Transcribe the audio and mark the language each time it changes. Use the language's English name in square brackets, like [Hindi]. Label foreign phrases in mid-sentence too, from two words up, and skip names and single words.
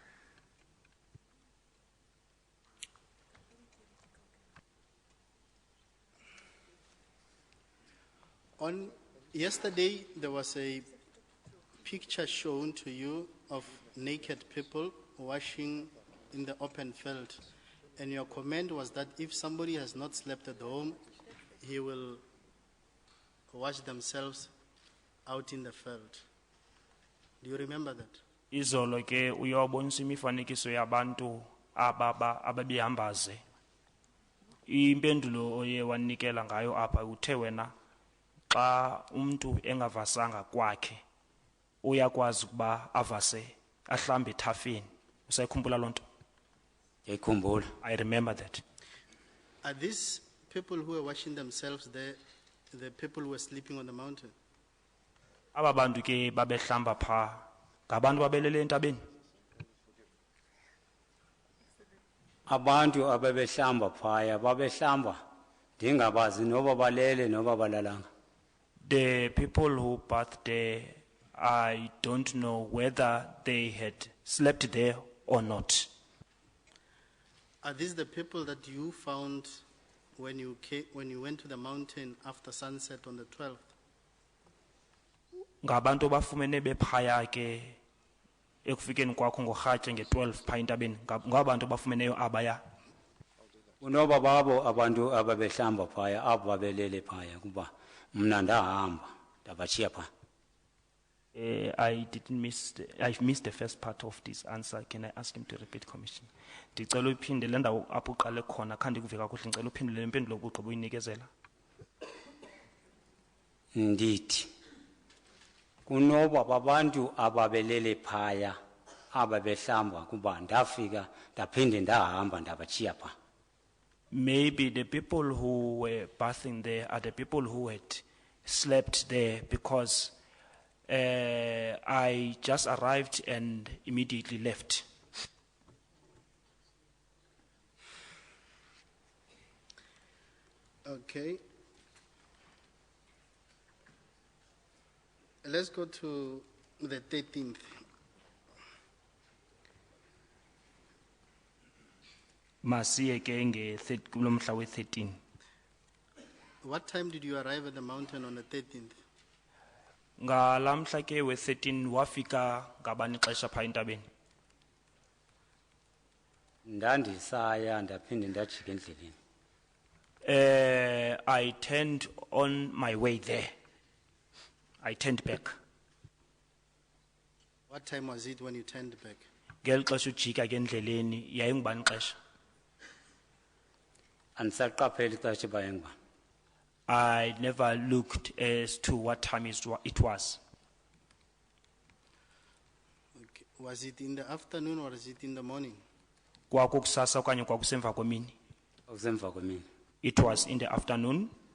[English] On yesterday, there was a picture shown to you of naked people washing in the open field. And your comment was that if somebody has not slept at home, he will wash themselves out in the field. Do you remember that? [Xhosa] Izolo ke uyabonisa imifanekiso yabantu ababihambaze. Impendulo oye wanikela ngayo apha uthe wena xa umuntu engavasanga kwakhe uyakwazi ukuba avase ahlambe ethafeni. Usayikhumbula loo nto? Ngiyikhumbula. [English] I remember that. Are these people who were washing themselves there the people who were sleeping on the mountain? [Xhosa] Aba bantu ke babehlamba pha ngabantu babelele entabeni? abantu ababehlamba phaya babehlamba ndingabazi noba balele noba balalanga. [English] The people who bathed there, I don't know whether they had slept there or not. Are these the people that you found when you went to the mountain after sunset on the 12th? [Xhosa] Ngabantu bafumene bephaya ke ekufikeni kwakho ngorhatya nge-12 pha entabeni ngabantu bafumeneyo abaya. Unoba babo abantu ababehlamba phaya abo babelele phaya kuba mna ndahamba ndabachiya pha. [English] I've missed the first part of this answer. Can I ask him to repeat, Commission? [Xhosa] Ndicela uphinde le ndawo apho uqale khona khange ndikuve kakuhle, ndicela uphindule le mpendulo obugqiba uyinikezela. Ndithi kunoba babantu ababelele phaya ababehlamba kuba ndafika ndaphinde ndahamba ndabachiya pha. [English] Maybe the people who were bathing there are the people who had slept there, because I just arrived and immediately left. Okay. Let's go to the 13th. [Xhosa] Masiye ke kulo mhla we-13. [English] What time did you arrive at the mountain on the 13th? [Xhosa] Ngalamhla ke we-13 wafika ngabani ixesha pha entabeni? Ndandisaya ndaphinde ndajika endleleni. [English] I turned on my way there. I turned back. What time was it when you turned back? [Xhosa] Ngeli xesha ujika ke endleleni yayingubani ixesha? Andisaqapheli ixesha uba yayingubani. [English] I never looked as to what time it was. Okay. Was it in the afternoon or was it in the morning? [Xhosa] Kwakukusasa okanye kwakusemva kwemini? Akusemva kwemini. [English] It was in the afternoon.